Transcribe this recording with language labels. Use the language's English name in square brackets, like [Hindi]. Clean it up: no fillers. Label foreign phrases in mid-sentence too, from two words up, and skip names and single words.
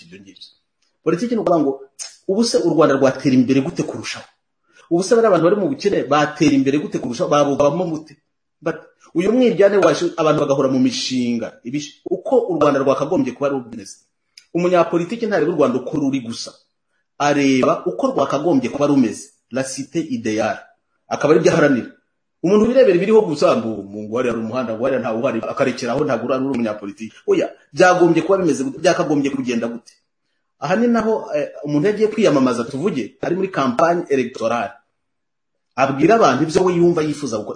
[Kinyarwanda] Ibyo ngibyo politiki ni ukuvuga ngo ubuse u Rwanda rwatera imbere gute kurushaho, ubuse bari abantu bari mu bukene batera imbere gute kurushaho, babuvamo gute? Uyu mwiryane waje abantu bagahora mu mishinga uko u Rwanda rwakagombye kuba rumeze. Umunyapolitiki ntareba u Rwanda uko ruri gusa, areba uko rwakagombye kuba rumeze, [French] la cité idéale, [Kinyarwanda] akaba ari byo aharanira. Umuntu birebera biriho gusa ngo hari umuhanda, ngo hari ntawo uhari, akarekeraho ntabwo ari umunyapolitiki. Oya, byagombye kuba bimeze gute, byakagombye kugenda gute? Aha ni naho umuntu yagiye kwiyamamaza, tuvuge ari muri [French] campagne électorale, [Kinyarwanda] abwira abantu ibyo we yumva yifuza gukora.